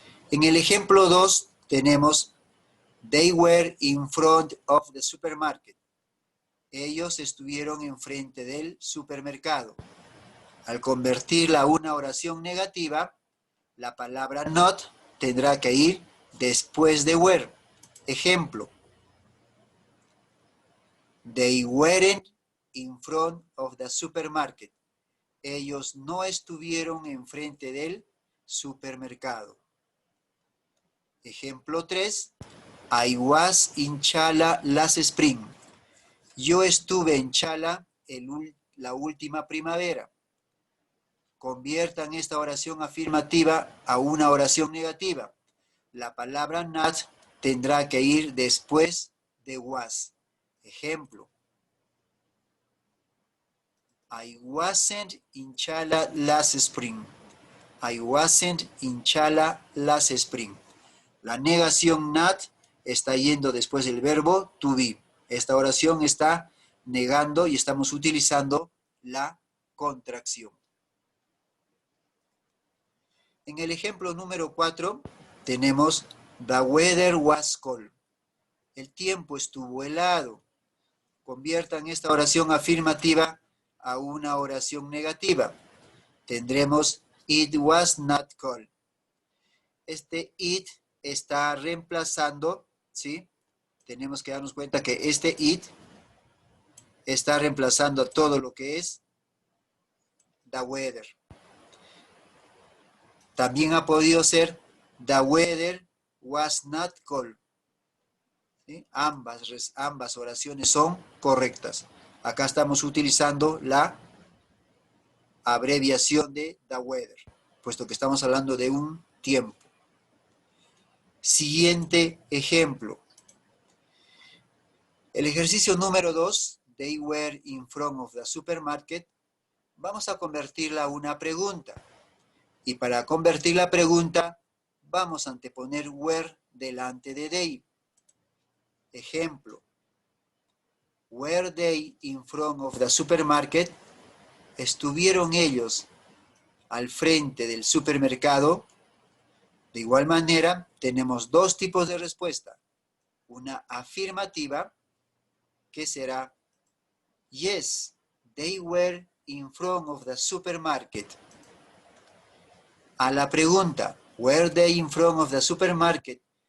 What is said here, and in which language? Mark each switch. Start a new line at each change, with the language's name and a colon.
Spanish: En el ejemplo 2 tenemos
English: they were in front of the supermarket.
Spanish: Ellos estuvieron enfrente del supermercado. Al convertirla a una oración negativa, la palabra not tendrá que ir después de were. Ejemplo.
English: They weren't in front of the supermarket.
Spanish: Ellos no estuvieron enfrente del supermercado. Ejemplo 3.
English: I was in Chala last spring.
Spanish: Yo estuve en Chala la última primavera. Conviertan esta oración afirmativa a una oración negativa. La palabra not tendrá que ir después de was. Ejemplo.
English: I wasn't in Chala last spring. I wasn't in Chala last spring.
Spanish: La negación not está yendo después del verbo to be. Esta oración está negando y estamos utilizando la contracción. En el ejemplo número 4 tenemos
English: the weather was cold.
Spanish: El tiempo estuvo helado. Conviertan esta oración afirmativa a una oración negativa. Tendremos
English: it was not cold.
Spanish: Este it está reemplazando, ¿sí? Tenemos que darnos cuenta que este it está reemplazando todo lo que es
English: the weather.
Spanish: También ha podido ser
English: the weather was not cold.
Spanish: ¿Sí? Ambas oraciones son correctas. Acá estamos utilizando la abreviación de the weather, puesto que estamos hablando de un tiempo. Siguiente ejemplo. El ejercicio número 2,
English: they were in front of the supermarket,
Spanish: vamos a convertirla a una pregunta. Y para convertir la pregunta, vamos a anteponer were delante de they. Ejemplo.
English: Were they in front of the supermarket?
Spanish: ¿Estuvieron ellos al frente del supermercado? De igual manera, tenemos dos tipos de respuesta. Una afirmativa, que será
English: yes, they were in front of the supermarket.
Spanish: A la pregunta,
English: were they in front of the supermarket?